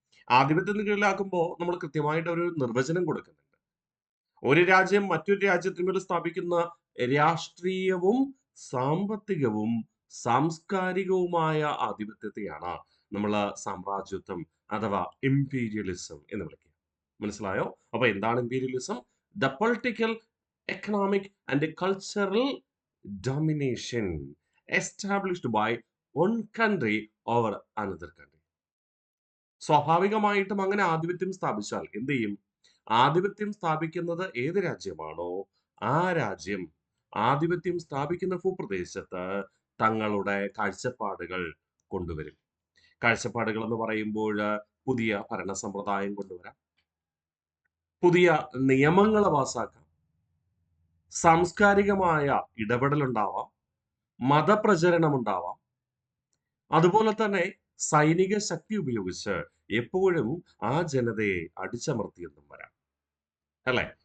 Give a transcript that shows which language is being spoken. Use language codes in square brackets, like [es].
[ml] ആധിപത്യത്തിന് കീഴിലാക്കുമ്പോൾ നമ്മൾ കൃത്യമായിട്ട് ഒരു നിർവചനം കൊടുക്കുന്നുണ്ട്. ഒരു രാജ്യം മറ്റൊരു രാജ്യത്തിന്മേൽ സ്ഥാപിക്കുന്ന രാഷ്ട്രീയവും സാമ്പത്തികവും സാംസ്കാരികവുമായ ആധിപത്യത്തെയാണ് നമ്മൾ സാമ്രാജ്യത്വം അഥവാ ഇംപീരിയലിസം എന്ന് വിളിക്കുക. മനസ്സിലായോ? അപ്പൊ എന്താണ് imperialism? [en] The political, economic and cultural domination established by one country over another country. [ml] സ്വാഭാവികമായിട്ടും അങ്ങനെ ആധിപത്യം സ്ഥാപിച്ചാൽ എന്ത് ചെയ്യും? ആധിപത്യം സ്ഥാപിക്കുന്നത് ഏത് രാജ്യമാണോ ആ രാജ്യം ആധിപത്യം സ്ഥാപിക്കുന്ന ഭൂപ്രദേശത്ത് തങ്ങളുടെ കാഴ്ചപ്പാടുകൾ കൊണ്ടുവരും. കാഴ്ചപ്പാടുകൾ എന്ന് പറയുമ്പോൾ പുതിയ ഭരണ സമ്പ്രദായം കൊണ്ടുവരാം, പുതിയ നിയമങ്ങൾ പാസാക്കാം, സാംസ്കാരികമായ ഇടപെടലുണ്ടാവാം, മതപ്രചരണം ഉണ്ടാവാം, അതുപോലെ തന്നെ സൈനിക ശക്തി ഉപയോഗിച്ച് എപ്പോഴും ആ ജനതയെ അടിച്ചമർത്തിയെന്നും വരാം. അല്ലെ?